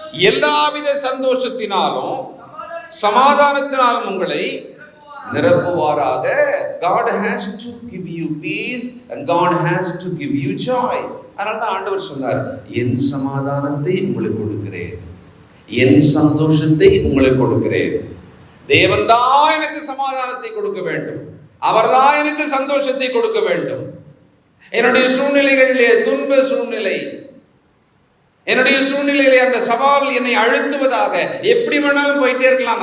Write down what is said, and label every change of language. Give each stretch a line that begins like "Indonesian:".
Tamil: எல்லாவித சந்தோஷத்தினாலும் சமாதானத்தினாலும் உங்களை நிரப்புவாராக.
English: God has to give you peace and God has to give you joy.
Tamil: அதனால்தான் ஆண்டவர் சொன்னார், என் சமாதானத்தை உங்களுக்கு கொடுக்கிறேன், என் சந்தோஷத்தை உங்களுக்கு கொடுக்கிறேன். தேவன் தான் எனக்கு சமாதானத்தை கொடுக்க வேண்டும். அவர்தான் எனக்கு சந்தோஷத்தை கொடுக்க வேண்டும். என்னுடைய சூழ்நிலைகளிலே துன்ப சூழ்நிலை, என்னுடைய சூழ்நிலையிலே அந்த சவால் என்னை அழுத்துவதாக எப்படி வேணாலும் போயிட்டே இருக்கலாம்.